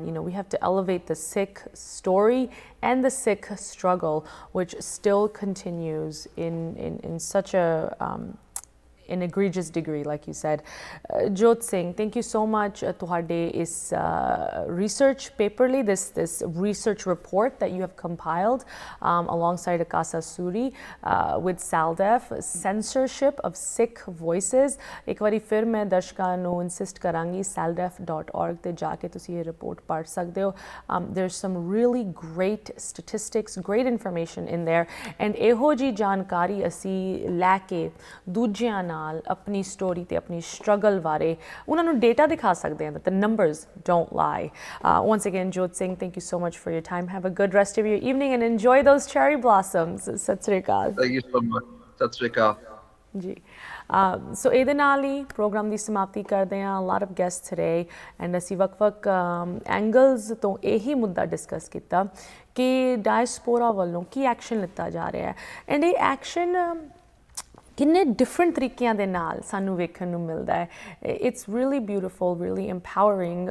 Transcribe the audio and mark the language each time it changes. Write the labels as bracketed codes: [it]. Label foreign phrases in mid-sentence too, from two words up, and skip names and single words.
[en] We have to elevate the Sikh story and the Sikh struggle, which still continues in such an egregious degree, like you said. Jyot Singh, thank you so much [pa] ਤੁਹਾਡੇ ਇਸ [en] research paperly, this research report that you have compiled alongside Akasa Suri with Saldef, Censorship of Sikh Voices. [pa] ਇੱਕ ਵਾਰੀ ਫਿਰ ਮੈਂ ਦਰਸ਼ਕਾਂ ਨੂੰ insist ਕਰਾਂਗੀ saldef.org ਤੇ ਜਾ ਕੇ ਤੁਸੀਂ ਇਹ ਰਿਪੋਰਟ ਪੜ੍ਹ ਸਕਦੇ ਹੋ. [en] There's some really great statistics, great information in there, and [pa] ਇਹੋ ਜੀ ਜਾਣਕਾਰੀ ਅਸੀਂ ਲੈ ਕੇ ਦੂਜਿਆਂ ਨਾਲ ਆਪਣੀ ਸਟੋਰੀ ਤੇ ਆਪਣੀ ਸਟਰਗਲ ਬਾਰੇ ਉਹਨਾਂ ਨੂੰ ਡੇਟਾ ਦਿਖਾ ਸਕਦੇ ਹਾਂ [en] that the numbers don't lie. Once again, Jyot Singh, thank you so much for your time. Have a good rest of your evening and enjoy those cherry blossoms. [pa] ਸਤਿ ਸ੍ਰੀ ਅਕਾਲ. [en] Thank you so much. [pa] ਸਤਿ ਸ੍ਰੀ ਅਕਾਲ. ਜੀ ਸੋ ਇਹਦੇ ਨਾਲ ਹੀ ਪ੍ਰੋਗਰਾਮ ਦੀ ਸਮਾਪਤੀ ਕਰਦੇ ਹਾਂ. [en] lot of guests today, and [pa] ਅਸੀਂ ਵੱਖ-ਵੱਖ ਐਂਗਲਸ ਤੋਂ ਇਹੀ ਮੁੱਦਾ ਡਿਸਕਸ ਕੀਤਾ ਕਿ ਡਾਇਸਪੋਰਾ ਵੱਲੋਂ ਕੀ ਐਕਸ਼ਨ ਲਿੱਤਾ ਜਾ ਰਿਹਾ ਹੈ, ਐਂਡ ਇਹ ਐਕਸ਼ਨ ਕਿੰਨੇ ਡਿਫਰੈਂਟ ਤਰੀਕਿਆਂ ਦੇ ਨਾਲ ਸਾਨੂੰ ਵੇਖਣ ਨੂੰ ਮਿਲਦਾ ਹੈ. [en] It's really beautiful, really empowering.